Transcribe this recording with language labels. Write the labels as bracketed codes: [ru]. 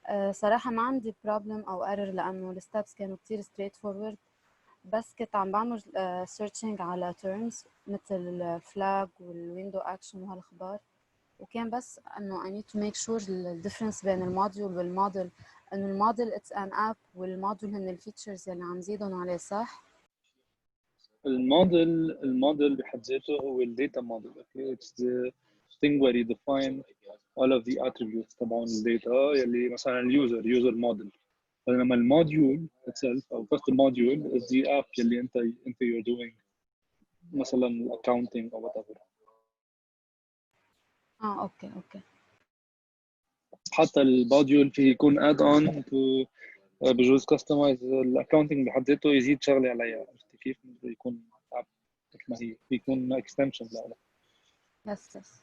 [ar] صراحة ما عندي problem او error لانه الستابس كانوا كتير [en] straight forward، [ar] بس كنت عم بعمل searching على terms مثل الفلاج والويندو اكشن وهالاخبار، وكان بس انه [en] I need to make sure [ar] الديفرنس بين الموديول والموديل، انه الموديل [en] it's an app [ar] والموديول هن الفيتشرز اللي عم زيدهم عليه، صح؟ الموديل بحد ذاته هو الداتا موديل. [en] Okay, it's the thing where you define all of the attributes [ar] تبعون الداتا يلي مثلا اليوزر موديل، بينما الموديول [en] itself او custom module is the app [ar] يلي انت [en] you're doing مثلا accounting or whatever. [ar] اوكي. حتى الموديول فيه يكون [en] add on to [ar] بجوز customize الاكونتنج بحد ذاته يزيد شغله عليها. عرفتي كيف؟ يكون app مثل ما هي، يكون extension لها. [en] yes